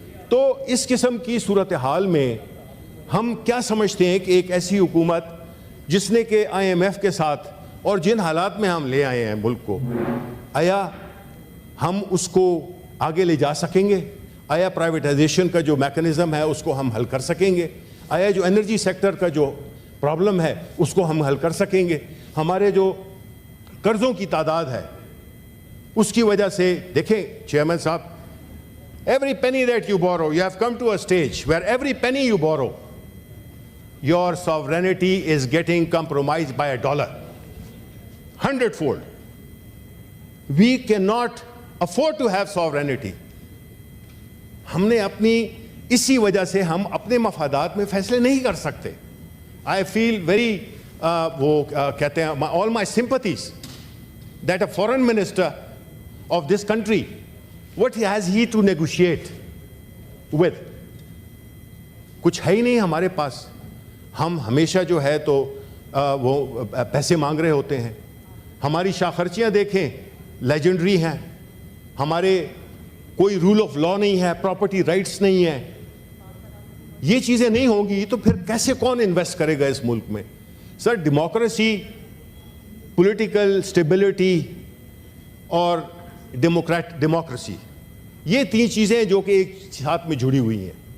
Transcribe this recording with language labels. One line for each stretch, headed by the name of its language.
Urdu: تو اس قسم کی صورتحال میں ہم کیا سمجھتے ہیں کہ ایک ایسی حکومت جس نے کہ IMF کے ساتھ اور جن حالات میں ہم لے آئے ہیں ملک کو، آیا ہم اس کو آگے لے جا سکیں گے؟ آیا پرائیویٹائزیشن کا جو میکنزم ہے اس کو ہم حل کر سکیں گے؟ آیا جو انرجی سیکٹر کا جو پرابلم ہے اس کو ہم حل کر سکیں گے؟ ہمارے جو قرضوں کی تعداد ہے اس کی وجہ سے دیکھیں چیئرمین صاحب،
English: every penny that you borrow, you have come to a stage where every penny you borrow, your sovereignty is getting compromised by $1, 100-fold. We cannot afford to have sovereignty.
Urdu: ہم نے اپنی اسی وجہ سے ہم اپنے مفادات میں فیصلے نہیں کر سکتے.
English: I feel very
Urdu: وہ کہتے ہیں
English: all my sympathies that a foreign minister of this country, what has he to negotiate with?
Urdu: کچھ ہے ہی نہیں ہمارے پاس. ہم ہمیشہ جو ہے تو وہ پیسے مانگ رہے ہوتے ہیں. ہماری شاخرچیاں دیکھیں لیجنڈری ہیں. ہمارے کوئی رول آف لا نہیں ہے، پراپرٹی رائٹس نہیں ہے. یہ چیزیں نہیں ہوں گی تو پھر کیسے کون انویسٹ کرے گا اس ملک میں؟ سر ڈیموکریسی، پولیٹیکل سٹیبلٹی اور ڈیموکریسی، یہ تین چیزیں جو کہ ایک ساتھ میں جڑی ہوئی ہیں.